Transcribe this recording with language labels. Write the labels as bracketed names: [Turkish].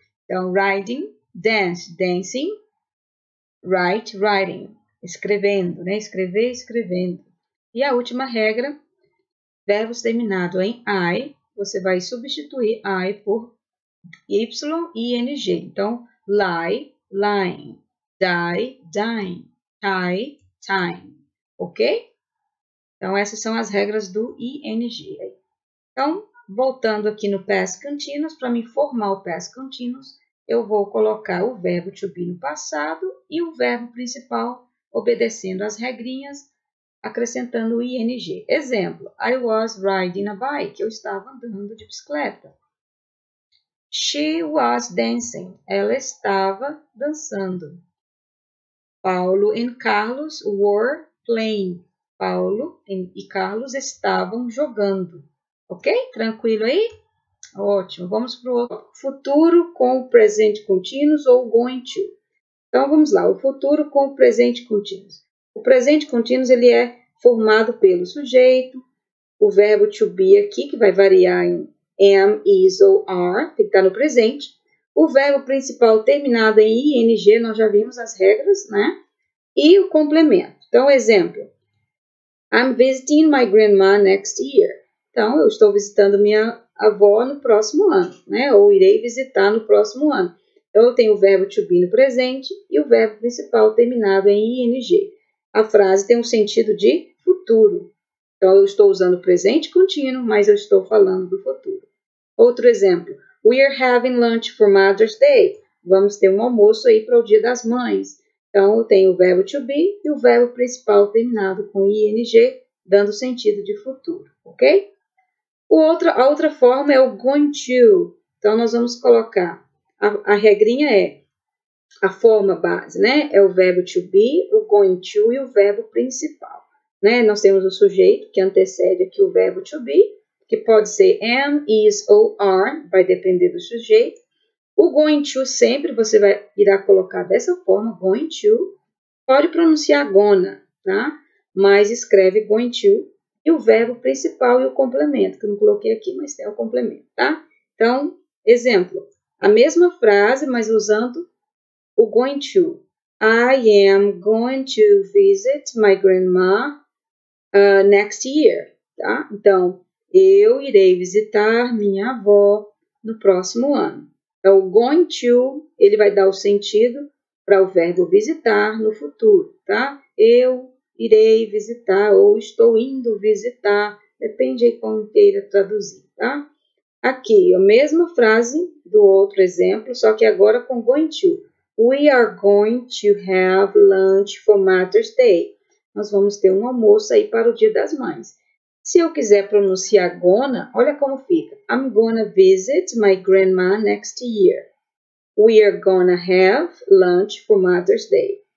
[Portuguese] Então, riding, dance, dancing, write, writing, escrevendo, né? Escrever, escrevendo. E a última regra, verbos terminados em I, você vai substituir I por Y e ING. Então, lie, lying, die, dying, tie, time. Ok? Então, essas são as regras do ING. Então, voltando aqui no past continuous, para me formar o past continuous, eu vou colocar o verbo to be no passado e o verbo principal obedecendo às regrinhas, acrescentando o ing. Exemplo, [English] I was riding a bike. [Portuguese] Eu estava andando de bicicleta. [English] She was dancing. [Portuguese] Ela estava dançando. [English] Paulo e Carlos were playing. [Portuguese] Paulo e Carlos estavam jogando. Ok? Tranquilo aí? Ótimo. Vamos para o futuro com o presente continuous ou going to. Então, vamos lá. O futuro com o presente continuous. O presente continuous ele é formado pelo sujeito, o verbo to be aqui, que vai variar em am, is ou are, tem que estar no presente. O verbo principal terminado em ing, nós já vimos as regras, né? E o complemento. Então, exemplo. [English] I'm visiting my grandma next year. [Portuguese] Então, eu estou visitando minha avó no próximo ano, né? Ou irei visitar no próximo ano. Então, eu tenho o verbo to be no presente e o verbo principal terminado em ing. A frase tem um sentido de futuro. Então, eu estou usando o presente contínuo, mas eu estou falando do futuro. Outro exemplo. [English] We are having lunch for Mother's Day. [Portuguese] Vamos ter um almoço aí para o Dia das Mães. Então, eu tenho o verbo to be e o verbo principal terminado com ing, dando sentido de futuro, ok? A outra forma é o going to. Então, nós vamos colocar, a regrinha é, a forma base, né? É o verbo to be, o going to e o verbo principal. Né? Nós temos o sujeito, que antecede aqui o verbo to be, que pode ser am, is ou are, vai depender do sujeito. O going to sempre você irá colocar dessa forma, going to. Pode pronunciar gonna, tá? Mas escreve going to. E o verbo principal e o complemento, que eu não coloquei aqui, mas tem o complemento, tá? Então, exemplo. A mesma frase, mas usando o going to. [English] I am going to visit my grandma next year, tá? [Portuguese] Então, eu irei visitar minha avó no próximo ano. Então, o going to, ele vai dar o sentido para o verbo visitar no futuro, tá? Eu irei visitar ou estou indo visitar, depende de como queira traduzir, tá? Aqui, a mesma frase do outro exemplo, só que agora com going to. [English] We are going to have lunch for Mother's Day. [Portuguese] Nós vamos ter um almoço aí para o Dia das Mães. Se eu quiser pronunciar gonna, olha como fica. [English] I'm gonna visit my grandma next year. We are gonna have lunch for Mother's Day.